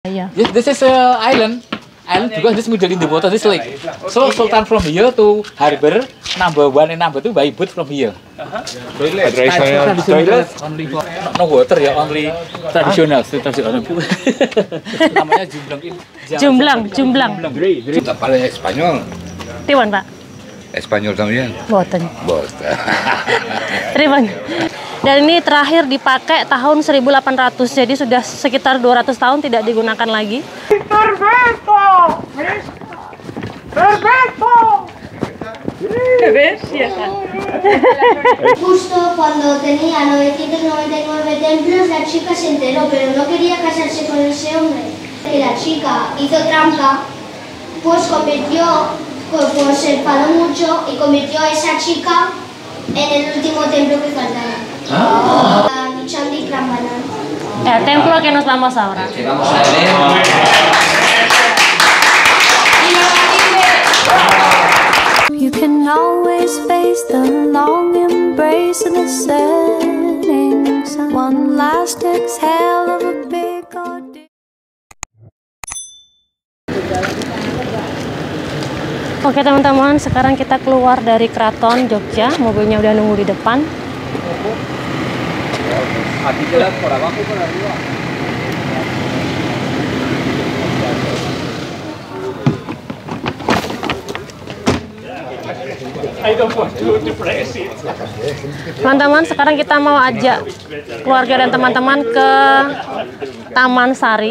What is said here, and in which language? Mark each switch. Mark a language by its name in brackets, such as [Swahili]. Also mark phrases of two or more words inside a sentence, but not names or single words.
[English] Yeah. Yes, this is island. Island because this middle in the water, this lake. So Sultan from here to harbor number 1 and number 2 by boat from here. Traditional toilet. Only for no water ya, only traditional. [Indonesian] Namanya jumblang. Jumblang. [Spanish] Para español. [Indonesian] Tiwan, Pak. [Spanish] Español también. [Javanese] Boten. Boten. Tiwan. [Indonesian] Dan ini terakhir dipakai tahun 1800, jadi sudah sekitar 200 tahun tidak digunakan lagi. [Spanish] Perfecto! Perfecto! ¿Ves? Ya está. Justo cuando tenía 999 templos, la chica se enteró, pero no quería casarse con ese hombre. Y la chica hizo trampa, pues se enfadó mucho y convirtió a esa chica en el último templo que faltaba. Candi Prambanan. El templo que nos vamos ahora. Vamos a ver. [English] You can always face the long embrace of the setting sun. One last exhale of a big ordeal. [Indonesian] Oke teman-teman, sekarang kita keluar dari Keraton Jogja. Mobilnya udah nunggu di depan. [Spanish] Aquí te das por abajo y por arriba. [Indonesian] Teman-teman, sekarang kita mau ajak keluarga dan teman-teman ke Taman Sari.